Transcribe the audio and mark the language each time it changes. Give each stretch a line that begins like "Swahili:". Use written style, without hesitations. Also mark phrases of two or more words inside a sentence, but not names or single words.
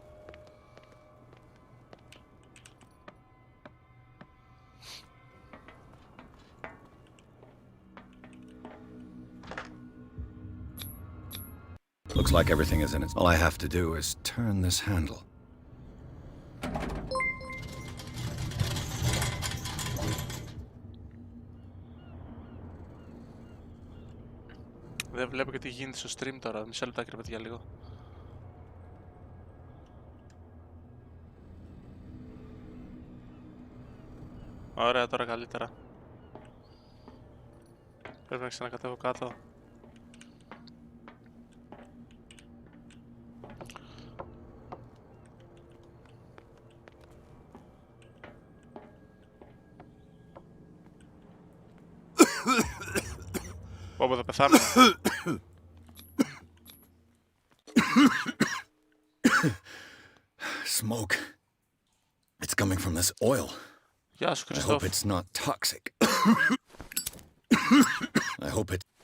English: Looks like everything is in it. All I have to do is turn this handle.
Greek: Δεν βλέπω και τι γίνεται στο stream τώρα. Μισό λεπτάκι ρε παιδιά λίγο. Ωραία, τώρα καλύτερα. Πρέπει να ξανακατεύω κάτω. Πω θα πεθάνω.
English: Smoke. It's coming from this oil.
Greek: Γεια σου,
English: I hope
Greek: Χριστόφ.
English: it's not toxic. I hope it...